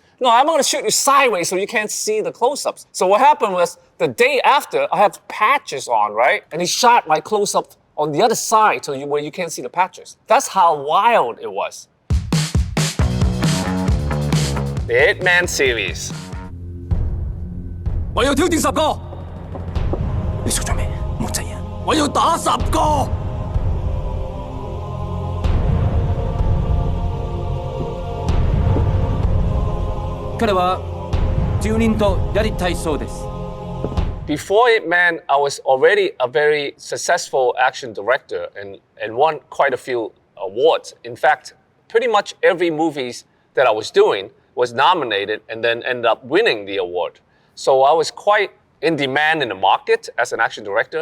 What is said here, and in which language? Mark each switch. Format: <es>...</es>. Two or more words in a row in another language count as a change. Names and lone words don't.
<en>No, I'm gonna shoot you sideways so you can't see the close-ups. So what happened was, the day after, I had patches on, right? And he shot my close-up on the other side where you can't see the patches. That's how wild it was. The Hitman series.</en> <yue>我要挑戰10個。你識咗未？冇窒人。我要打10個。</yue> <ja>彼は住人とやりたいそうです。</ja> <en>Before Hitman, I was already a very successful action director and won quite a few awards. In fact, pretty much every movies that I was doing was nominated and then ended up winning the award. So I was quite in demand in the market as an action director.</en>